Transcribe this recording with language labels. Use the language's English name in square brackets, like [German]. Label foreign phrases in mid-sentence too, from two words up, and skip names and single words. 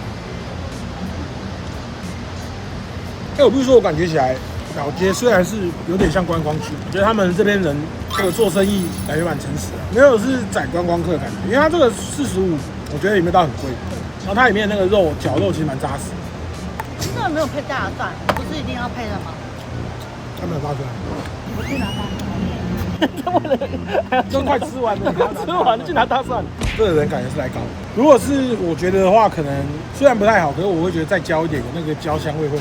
[Chinese] 我不是說我感覺起來，老街雖然是有點像觀光區，我覺得他們這邊人這個做生意感覺蠻誠實的，沒有是宰觀光客的感覺。因為它這個45，我覺得裡面倒很貴，然後它裡面的那個肉絞肉其實蠻扎實。其實沒有配大蒜，不是一定要配的嗎？他沒有大蒜。我去拿大蒜。都快吃完了，吃完了去拿大蒜。這個人感覺是來搞的。如果是我覺得的話，可能雖然不太好，可是我會覺得再焦一點，有那個焦香味會好。